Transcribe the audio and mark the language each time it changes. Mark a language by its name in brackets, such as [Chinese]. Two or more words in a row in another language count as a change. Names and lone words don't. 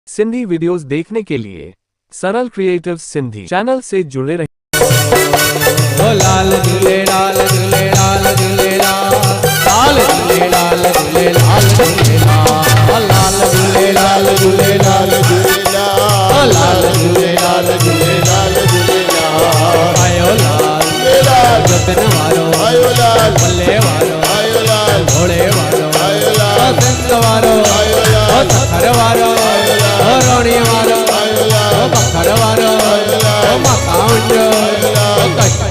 [Hindi] सिंधी वीडियोस देखने के लिए सरल क्रिएटिव्स सिंधी चैनल से जुड़े रहें। [Sindhi] ओ लाल झूलेलाल झूलेलाल झूलेलाल लाल झूलेलाल झूलेलाल झूलेलाल लाल झूलेलाल झूलेलाल झूलेलाल ओ लाल झूलेलाल झूलेलाल झूलेलाल आयो लाल जतन वारो आयो लाल भले वारो आयो लाल भोले वारो आयो लाल सिंध वारो आयो लाल ओ सखर वारो आयो लाल ओ रोणी वारो आयो लाल ओ बखर वारो आयो लाल ओ मकाउंजो आयो लाल कष्ट